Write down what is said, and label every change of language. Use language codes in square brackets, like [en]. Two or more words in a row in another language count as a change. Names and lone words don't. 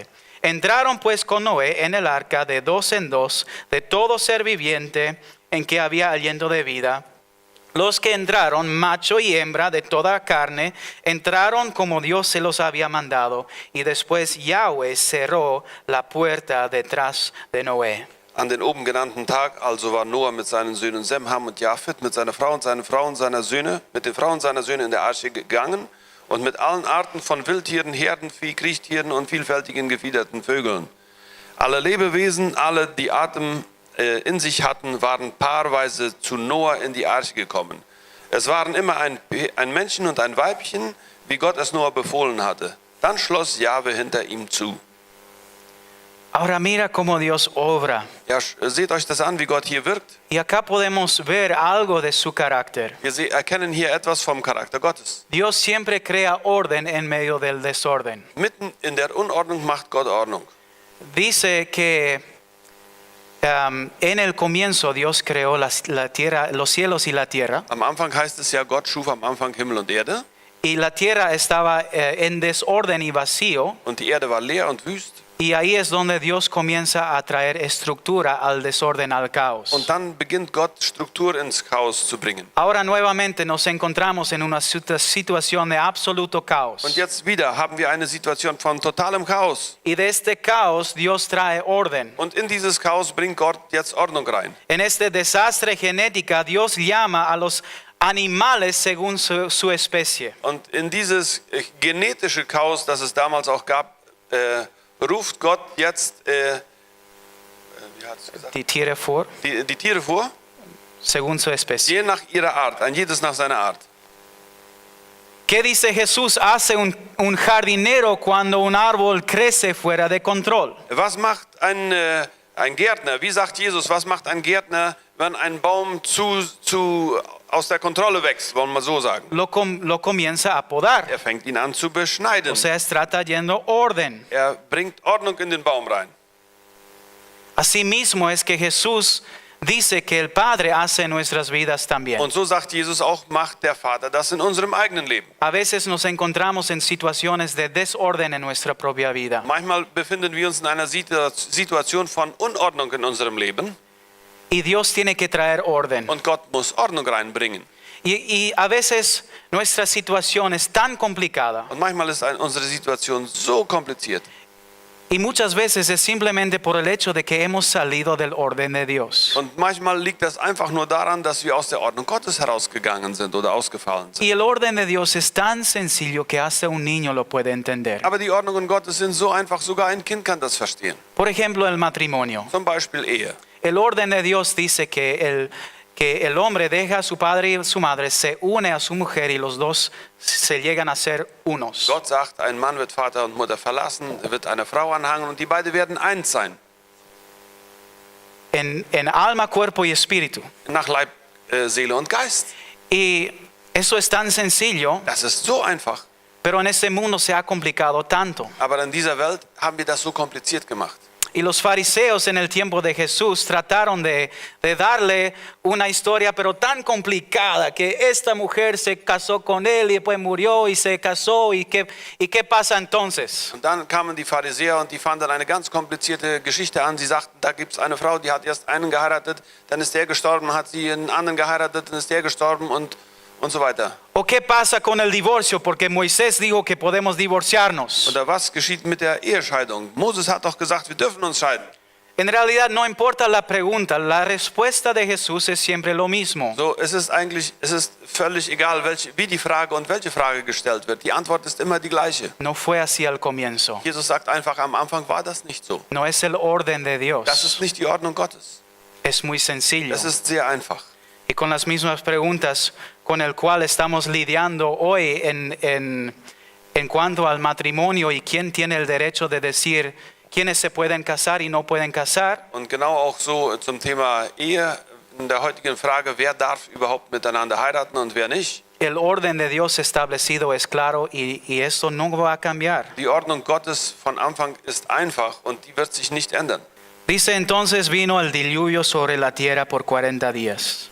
[es] Entraron pues con Noé en el arca de 2 en 2, de todo ser viviente en que había aliento de vida. Los que entraron, macho y hembra de toda carne, entraron como Dios se los había mandado, y después Yahweh cerró la puerta detrás de Noé. [de] An den oben genannten Tag also war Noah mit seinen Söhnen Sem, Ham und Jafet, mit seiner Frau und seinen Frauen seiner Söhne, mit den Frauen seiner Söhne in der Arche gegangen und mit allen Arten von Wildtieren, Herdenvieh, Kriechtieren und vielfältigen gefiederten Vögeln. Alle Lebewesen, alle die Atem in sich hatten, waren paarweise zu Noah in die Arche gekommen. Es waren immer ein Männchen und ein Weibchen, wie Gott es Noah befohlen hatte. Dann schloss Jahwe hinter ihm zu. [es] Ahora mira cómo Dios obra. [de] Ja, seht euch das an, wie Gott hier wirkt. [es] Y acá podemos ver algo de su carácter. [de] Wir erkennen hier etwas vom Charakter Gottes. [es] Dios siempre crea orden en medio del desorden. [de] Mitten in der Unordnung macht Gott Ordnung. [es] Dice que en el comienzo Dios creó la tierra, los cielos y la tierra. [de] Am Anfang heißt es ja, Gott schuf am Anfang Himmel und Erde. [es] Y la tierra estaba en desorden y vacío. [de] Und die Erde war leer und wüst. [es] Y ahí es donde Dios comienza a traer estructura al desorden, al caos. [de] Und dann beginnt Gott Struktur ins Chaos zu bringen. [es] Ahora nuevamente nos encontramos en una situación de absoluto caos. [de] Und jetzt wieder haben wir eine Situation von totalem Chaos. [es] Y de este caos Dios trae orden. [de] Und in dieses Chaos bringt Gott jetzt Ordnung rein. [es] En este desastre genética Dios llama a los animales según su especie. [de] Und in dieses genetische Chaos, das es damals auch gab, ruft Gott jetzt wie hat's gesagt? Die Tiere vor, Die Tiere vor, [es] según su especie. [de] je nach ihrer Art, ein jedes nach seiner Art. [es] ¿Qué dice Jesús? Hace un jardinero cuando un árbol crece fuera de control. [de] Was macht ein Gärtner? Wie sagt Jesus, was macht ein Gärtner, wenn ein Baum aus der Kontrolle wächst, wollen wir so sagen? [es] Lo comienza a podar. [de] Er fängt ihn an zu beschneiden. [es] O sea, está trayendo orden. [de] Er bringt Ordnung in den Baum rein. [es] Asimismo es que Jesús dice que el Padre hace en nuestras vidas también. [de] Und so sagt Jesus auch, macht der Vater das in unserem eigenen Leben. [es] A veces nos encontramos en situaciones de desorden en nuestra propia vida. [de] Manchmal befinden wir uns in einer Situation von Unordnung in unserem Leben. [es] Y Dios tiene que traer orden. [de] Und Gott muss Ordnung reinbringen. [es] Y a veces nuestra situación es tan complicada. [de] Und manchmal ist unsere Situation so kompliziert. [es] Y muchas veces es simplemente por el hecho de que hemos salido del orden de Dios. [de] Und manchmal liegt das einfach nur daran, dass wir aus der Ordnung Gottes herausgegangen sind oder ausgefallen sind. [es] Y el orden de Dios es tan sencillo que hasta un niño lo puede entender. [de] Aber die Ordnungen Gottes sind so einfach, sogar ein Kind kann das verstehen. [es] Por ejemplo, el matrimonio. [de] Zum Beispiel Ehe. [es] El orden de Dios dice que el hombre deja a su padre y a su madre, se une a su mujer y los dos se llegan a ser unos. [de] Gott sagt, ein Mann wird Vater und Mutter verlassen, er wird eine Frau anhangen und die beiden werden eins sein. [es] En alma, cuerpo y espíritu. [de] Nach Leib, Seele und Geist. [es] Y eso es tan sencillo, [de] Das ist so einfach. [es] pero en este mundo se ha complicado tanto. [de] Aber in dieser Welt haben wir das so kompliziert gemacht. [es] Y los fariseos en el tiempo de Jesús trataron de darle una historia pero tan complicada que esta mujer se casó con él y después murió y se casó y qué pasa entonces. [de] Und dann kamen die Pharisäer und die fanden eine ganz komplizierte Geschichte an. Sie sagten, da gibt es eine Frau, die hat erst einen geheiratet, dann ist der gestorben, hat sie einen anderen geheiratet, dann ist der gestorben und so weiter. [es] ¿O qué pasa con el divorcio? Porque Moisés dijo que podemos divorciarnos. [de] Oder was geschieht mit der Ehescheidung? Moses hat doch gesagt, wir dürfen uns scheiden. [es] En realidad no importa la pregunta, la respuesta de Jesús es siempre lo mismo. [de] So, es ist völlig egal, wie die Frage und welche Frage gestellt wird. Die Antwort ist immer die gleiche. [es] No fue así al comienzo. [de] Jesus sagt einfach, am Anfang war das nicht so. [es] No es el orden de [de] Das ist [es] Dios. [de] nicht die Ordnung Gottes. [es] Es muy sencillo. [de] Das ist sehr einfach. [es] Y con las mismas preguntas con el cual estamos lidiando hoy en cuanto al matrimonio y quién tiene el derecho de decir quiénes se pueden casar y no pueden casar. [de] Und genau auch so zum Thema Ehe, in der heutigen Frage, wer darf überhaupt miteinander heiraten und wer nicht. [es] El orden de Dios establecido es claro y esto no va a cambiar. [de] Die Ordnung Gottes von Anfang ist einfach und die wird sich nicht ändern. [es] Dice entonces vino el diluvio sobre la tierra por 40 días.